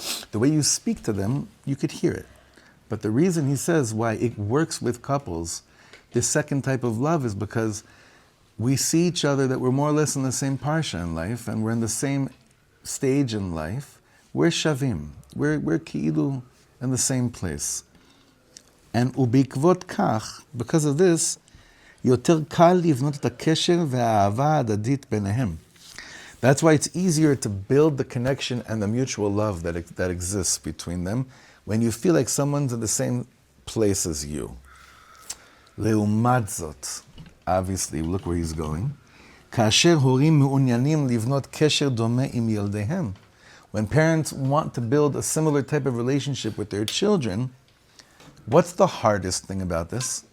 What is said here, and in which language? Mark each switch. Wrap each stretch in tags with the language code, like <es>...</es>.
<en>The way you speak to them, you could hear it. But the reason he says why it works with couples, this second type of love, is because we see each other that we're more or less in the same parsha in life, and we're in the same stage in life. We're shavim. We're ki'ilu in the same place.</en> <he>And ubikvot kach,</he> <en>because of this,</en> <he>יותר קל לבנות את הקשר והאהבה ההדדית ביניהם.</he> <en>That's why it's easier to build the connection and the mutual love that exists between them when you feel like someone's in the same place as you.</en> <he>לעומת זאת,</he> <en>obviously, look where he's going,</en> <he>כאשר הורים מעוניינים לבנות קשר דומה עם ילדיהם,</he> <en>when parents want to build a similar type of relationship with their children, what's the hardest thing about this?</en>